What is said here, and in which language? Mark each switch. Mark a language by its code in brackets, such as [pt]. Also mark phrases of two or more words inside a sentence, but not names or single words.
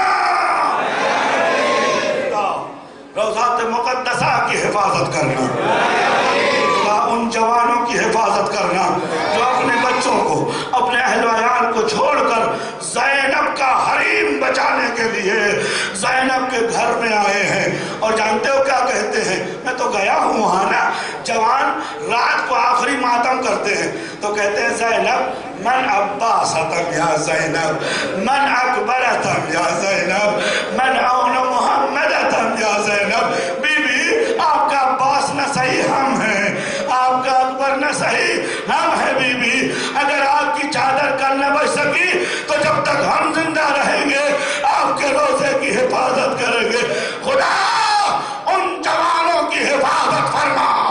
[ur] روضات مقدسہ کی حفاظت کرنا، ان جوانوں کی حفاظت کرنا جو اپنے بچوں کو، اپنے اہل و عیال کو چھوڑ کر زینب کا حریم بچانے کے لیے زینب کے گھر میں آئے ہیں، اور جانتے ہو کیا کہتے ہیں؟ میں تو گیا ہوں وہاں نا، جوان رات کو آخری ماتم کرتے ہیں تو کہتے ہیں [fa] زینب من عباستم یا زینب، من اکبرتم یا زینب، من اون محمدتم یا زینب۔ [ur] بی بی آپ کا عباس نہ صحیح ہم ہیں، آپ کا اکبر نہ صحیح ہم ہیں بی بی، اگر آپ کی چادر کل نہ بچ سکی تو جب تک ہم زندہ رہیں گے آپ کے روزے کی حفاظت کریں گے۔ خدا ان جوانوں کی حفاظت فرما۔